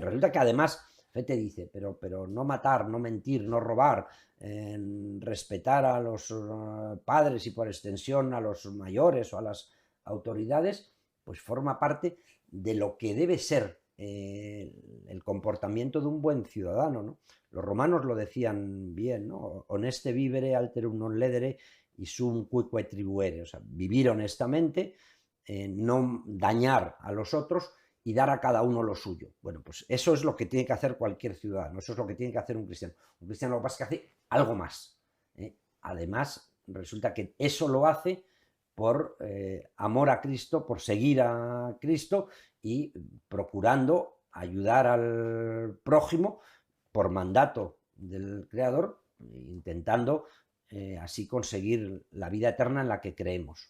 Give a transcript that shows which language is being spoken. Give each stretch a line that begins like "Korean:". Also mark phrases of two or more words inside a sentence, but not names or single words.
Spanish: Resulta que además fe te dice, pero no matar, no mentir, no robar, respetar a los padres y por extensión a los mayores o a las autoridades, pues forma parte de lo que debe ser el comportamiento de un buen ciudadano, ¿no? Los romanos lo decían bien, ¿no?
Latin: Honeste vivere alterum non ledere y sum cuique tribuere,
Spanish: o sea, vivir honestamente, no dañar a los otros y dar a cada uno lo suyo. Bueno, pues eso es lo que tiene que hacer cualquier ciudadano, eso es lo que tiene que hacer un cristiano. Un cristiano lo que pasa es que hace algo más. Además, resulta que eso lo hace por amor a Cristo, por seguir a Cristo y procurando ayudar al prójimo por mandato del Creador, intentando así conseguir la vida eterna en la que creemos.